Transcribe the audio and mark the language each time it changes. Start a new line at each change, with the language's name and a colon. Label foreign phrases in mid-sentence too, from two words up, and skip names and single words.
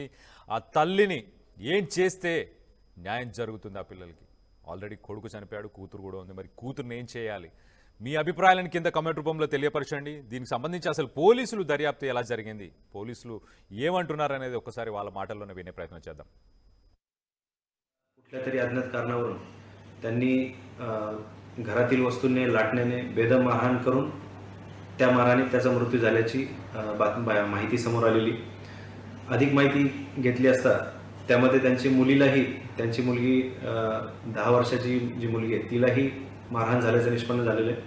Telugu: ఆ తల్లిని ఏం చేస్తే న్యాయం జరుగుతుంది ఆ పిల్లలకి? ఆల్రెడీ కొడుకు చనిపోయాడు, కూతురు కూడా ఉంది. మరి కూతురుని ఏం చేయాలి? మీ అభిప్రాయాలను కింద కమెంట్ రూపంలో తెలియపరచండి. దీనికి సంబంధించి అసలు పోలీసులు దర్యాప్తు ఎలా జరిగింది, పోలీసులు ఏమంటున్నారు అనేది ఒకసారి వాళ్ళ మాటల్లోనే వినే ప్రయత్నం చేద్దాం.
Marathi: कुठल्या तरी अज्ञात कारणावरून त्यांनी घरातील वस्तूंनी लाटण्याने बेदम मारहाण करून त्या मारहाणीत त्याचा मृत्यू झाल्याची माहिती समोर आलेली. अधिक माहिती घेतली असता त्यामध्ये त्यांची मुलगी 10 वर्षाची जी मुलगी आहे तिलाही मारहाण झाल्याचं निष्पन्न झालेलं आहे.